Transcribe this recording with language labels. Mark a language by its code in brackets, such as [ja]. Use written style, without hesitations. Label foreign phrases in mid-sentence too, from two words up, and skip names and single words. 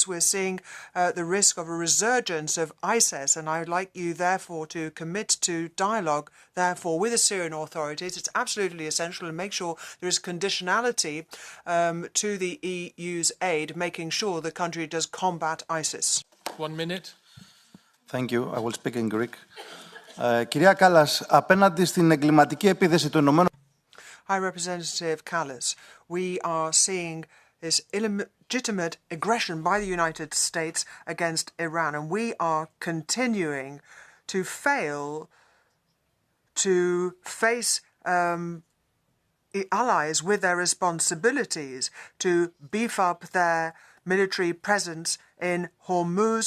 [en] We're seeing the risk of a resurgence of ISIS, and I would like you, therefore, to commit to dialogue, therefore, with the Syrian authorities. It's absolutely essential, and make sure there is conditionality to the EU's aid, making sure the country does combat ISIS. 1 minute. Thank you. I will speak in Greek. [el] Κυρία Κάλλας, απέναντι στην εγκληματική επίθεση των Ηνωμένων... [en] High Representative Kallas, we are seeing this illegitimate aggression by the United States against Iran, and we are continuing to fail to face allies with their responsibilities to beef up their military presence in Hormuz.